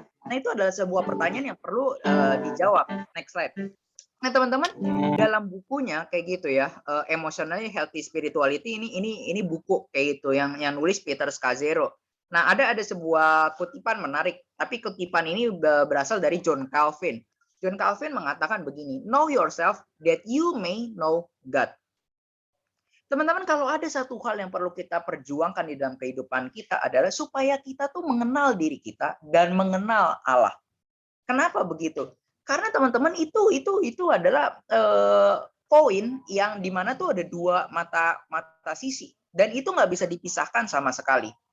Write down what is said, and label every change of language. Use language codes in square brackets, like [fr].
[id] Nah, itu adalah sebuah pertanyaan yang perlu dijawab. Next slide. Nah, teman-teman, dalam bukunya kayak gitu ya, Emotionally Healthy Spirituality ini buku kayak gitu yang nulis Peter Scazzero. Nah, ada sebuah kutipan menarik, tapi kutipan ini berasal dari John Calvin. [en] John Calvin [id] mengatakan begini, [en] "Know yourself that you may know God." [id] Teman-teman, kalau ada satu hal yang perlu kita perjuangkan di dalam kehidupan kita adalah supaya kita tuh mengenal diri kita dan mengenal Allah. Kenapa begitu? Karena teman-teman itu adalah poin yang dimana tuh ada dua mata sisi dan itu nggak bisa dipisahkan sama sekali.